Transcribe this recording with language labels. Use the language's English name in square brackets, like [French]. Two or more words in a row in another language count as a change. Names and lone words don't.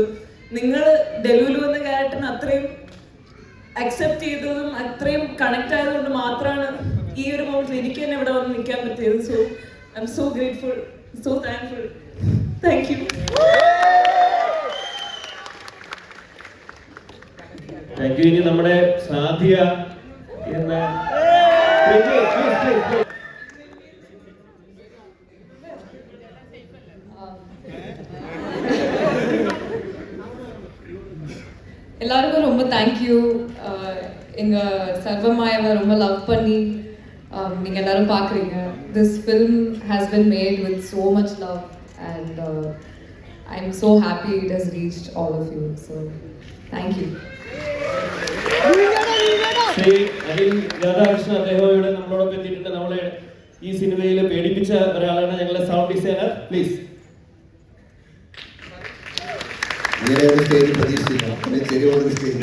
[Malayalam] നിങ്ങൾ ഡെലുലു എന്ന ക്യാരക്ടറിന് അത്രയും അക്സെപ്റ്റ് ചെയ്തതും അത്രയും കണക്ട് ആയതുകൊണ്ട് മാത്രമാണ് ഈ ഒരു മൊമെന്റിൽ എനിക്ക് തന്നെ ഇവിടെ വന്ന് നിൽക്കാൻ പറ്റിയത്. [English] So I am so grateful, so thankful. Thank you. Thank you. [Malayalam] ഇനി നമ്മുടെ സാധ്യ എന്ന [Tamil] எல்லாருக்கும் ரொம்ப தேங்க்யூ. எங்கள் சர்வமாயவை ரொம்ப லவ் பண்ணி நீங்கள் எல்லாரும் பார்க்குறீங்க. [English] This film has been made with so much love and I am so happy it has reached all of you. So thank you. [Malayalam] ശ്രീ അഖിൽ രാധാകൃഷ്ണൻ അദ്ദേഹം ഇവിടെ നമ്മളോടൊപ്പം എത്തിയിട്ടുണ്ട്. നമ്മളെ ഈ സിനിമയിൽ പേടിപ്പിച്ച ഒരാളാണ് ഞങ്ങളുടെ [English] sound designer. [Malayalam] പ്ലീസ്. ഇങ്ങനെ ഒരു സ്റ്റേജ് പ്രതീക്ഷിച്ചില്ല, പിന്നെ ചെറിയൊരു സ്റ്റേജ്.